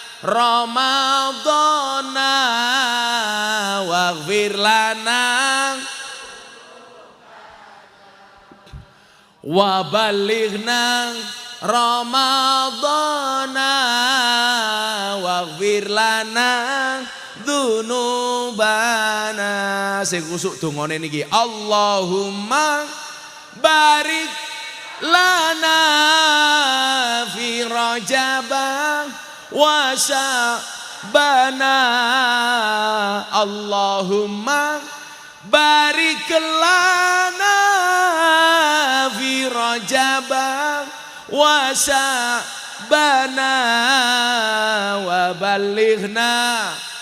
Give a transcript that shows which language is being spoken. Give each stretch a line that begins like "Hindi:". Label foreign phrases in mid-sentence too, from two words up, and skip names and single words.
Arabic: رمضان واغفر لنا وبلغنا رمضان واغفر لنا ذنوبنا.
Javanese: Sing kusuk dongane niki,
Arabic: اللهم بارك لنا في رجب وشعبان. اللهم بارك لنا في رجب وشعبان وبلغنا